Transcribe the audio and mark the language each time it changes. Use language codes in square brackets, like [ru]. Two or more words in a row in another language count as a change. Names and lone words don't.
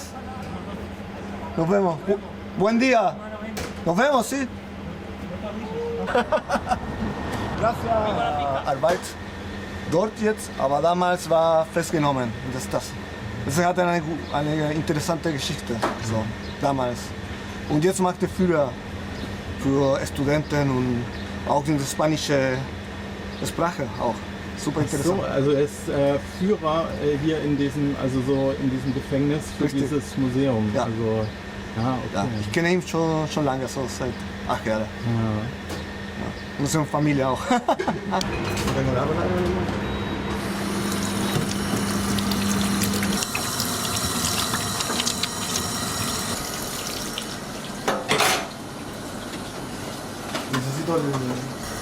[es] Nos vemos. Buen día. Nos vemos, sí. Gracias. [de] Arbeit dort jetzt, aber damals war festgenommen. Das hat eine interessante Geschichte, so, damals. Und jetzt macht er Führer für Studenten und auch in der spanischen Sprache auch. Super interessant. So, also er ist Führer hier in diesem Gefängnis für Richtig. dieses Museum. Ja. Also, okay. Ja, ich kenne ihn schon lange, so seit 8 Jahren. Ja. Unsere Familie auch. [es] Necesito el...